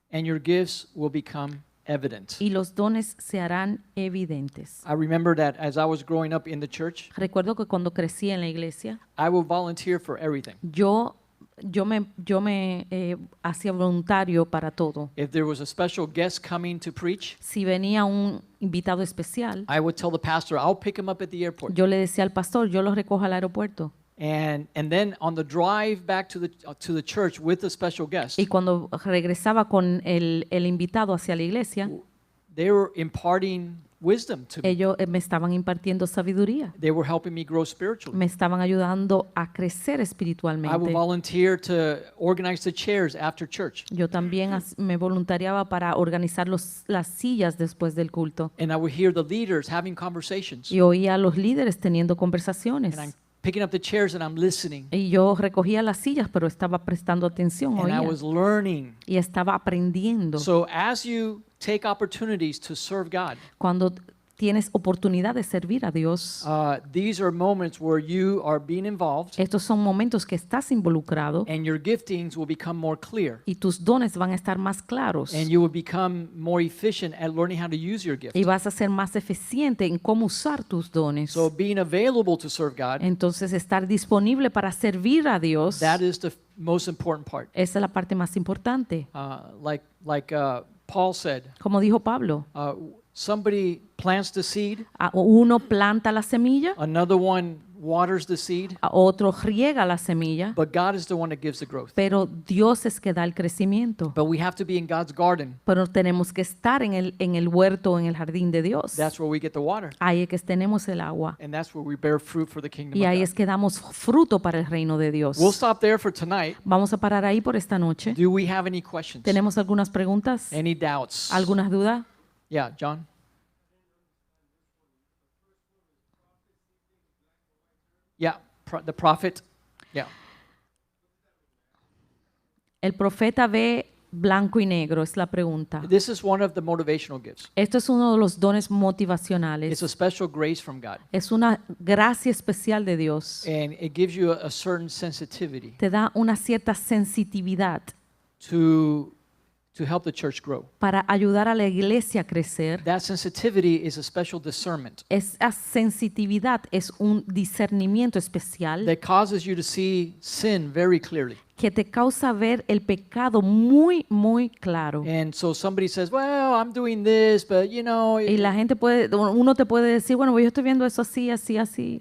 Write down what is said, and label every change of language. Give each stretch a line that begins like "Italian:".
English: and your gifts will become evident.
Spanish: y los dones se harán evidentes.
English: I remember that as I was growing up in the church,
Spanish: Recuerdo que cuando crecí en la iglesia,
English: I would volunteer for everything.
Spanish: yo me hacía voluntario para todo.
English: If there was a special guest coming to preach,
Spanish: Si venía un invitado especial,
English: I would tell the pastor, I'll pick him up at the airport.
Spanish: yo le decía al pastor, yo los recojo al aeropuerto.
English: And then on the drive back to the church with the special guest,
Spanish: Y cuando regresaba con el invitado hacia la iglesia,
English: they were imparting wisdom to me.
Spanish: ellos me estaban impartiendo sabiduría,
English: They were helping me grow spiritually.
Spanish: me estaban ayudando a crecer
English: I would
Spanish: espiritualmente.
English: volunteer to organize the chairs after church.
Spanish: Yo también me voluntariaba para organizar las sillas después del culto
English: And I would hear the leaders having conversations.
Spanish: y oía a los líderes teniendo
English: And I'm
Spanish: conversaciones.
English: picking up the chairs and I'm listening.
Spanish: Y yo recogía las sillas, pero estaba prestando atención,
English: And I
Spanish: oía,
English: was learning.
Spanish: y estaba aprendiendo.
English: So as you take opportunities to serve God,
Spanish: Cuando tienes oportunidad de servir a Dios,
English: these are moments where you are being involved
Spanish: estos son momentos que estás involucrado
English: and your giftings will become more clear.
Spanish: y tus dones van a estar más claros
English: And you will become more efficient at learning how to use your gift.
Spanish: y vas a ser más eficiente en cómo usar tus dones.
English: So being available to serve God,
Spanish: Entonces, estar disponible para servir a Dios,
English: that is the most important part.
Spanish: esa es la parte más importante.
English: Like Paul said,
Spanish: Como dijo Pablo,
English: somebody plants the seed,
Spanish: uno planta la semilla,
English: another one waters the seed,
Spanish: a otro riega la semilla,
English: but God is the one that gives the growth.
Spanish: pero Dios es que da el crecimiento.
English: But we have to be in God's garden.
Spanish: Pero tenemos que estar en el huerto, en el jardín de Dios.
English: That's where we get the water.
Spanish: Ahí es que tenemos el agua.
English: And that's where we bear fruit for the kingdom
Spanish: Y
English: of
Spanish: ahí
English: God.
Spanish: es que damos fruto para el reino de Dios.
English: We'll stop there for tonight.
Spanish: Vamos a parar ahí por esta noche.
English: Do we have any questions?
Spanish: ¿Tenemos algunas preguntas?
English: Any doubts?
Spanish: ¿Algunas dudas?
English: Yeah, John? Yeah, the prophet. Yeah.
Spanish: El profeta ve blanco y negro, es la pregunta.
English: This is one of the motivational gifts.
Spanish: Esto es uno de los dones
English: It's
Spanish: motivacionales.
English: a special grace from God.
Spanish: Es una gracia especial de Dios.
English: And it gives you a certain sensitivity
Spanish: Te da una cierta sensitividad
English: to help the church grow.
Spanish: para ayudar a la iglesia a crecer.
English: That sensitivity is a special discernment
Spanish: Esa sensitividad es un discernimiento especial
English: that causes you to see sin very clearly.
Spanish: que te causa ver el pecado muy, muy claro.
English: And so somebody says, well, I'm doing this, but
Spanish: Y la gente uno te puede decir, bueno, yo estoy viendo eso así, así, así.